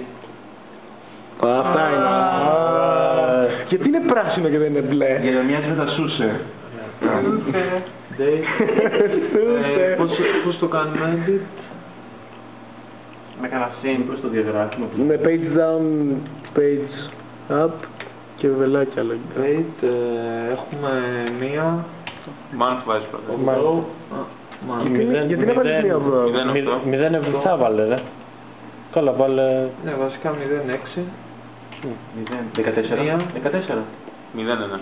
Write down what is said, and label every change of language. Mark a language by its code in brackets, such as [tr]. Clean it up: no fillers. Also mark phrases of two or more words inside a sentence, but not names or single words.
[el] Αυτά είναι. Γιατί είναι πράσινο και δεν είναι μπλε? Για να μοιάζει με τα σούσε. Πώς το κάνουμε, edit? Με κανένα συν, πώς το διαγράφουμε. Με [en] page down, page up [el] και βελάκια λογικά. Date, έχουμε μία. Month βάζει πρώτα. Γιατί να βάλεις μία από 0,7 βάλε ρε. Καλά βάλε. Ναι, βασικά 0,6. 14. 0-1.